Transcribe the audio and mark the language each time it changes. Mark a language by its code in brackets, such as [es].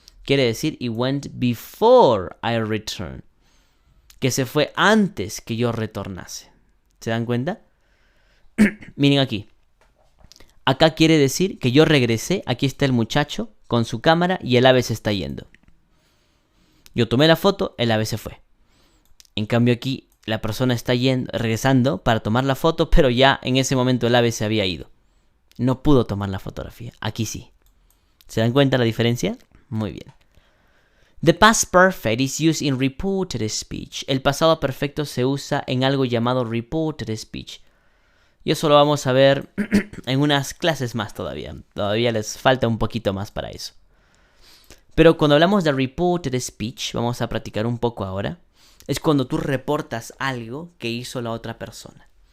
[es] quiere decir [en] he went before I returned. [es] Que se fue antes que yo retornase. ¿Se dan cuenta? Miren aquí. Acá quiere decir que yo regresé, aquí está el muchacho con su cámara y el ave se está yendo. Yo tomé la foto, el ave se fue. En cambio aquí la persona está regresando para tomar la foto, pero ya en ese momento el ave se había ido. No pudo tomar la fotografía. Aquí sí. ¿Se dan cuenta la diferencia? Muy bien. [en] The past perfect is used in reported speech. [es] El pasado perfecto se usa en algo llamado [en] reported speech. [es] Y eso lo vamos a ver en unas clases más todavía. Todavía les falta un poquito más para eso. Pero cuando hablamos de [en] reported speech, [es] vamos a practicar un poco ahora. Es cuando tú reportas algo que hizo la otra persona.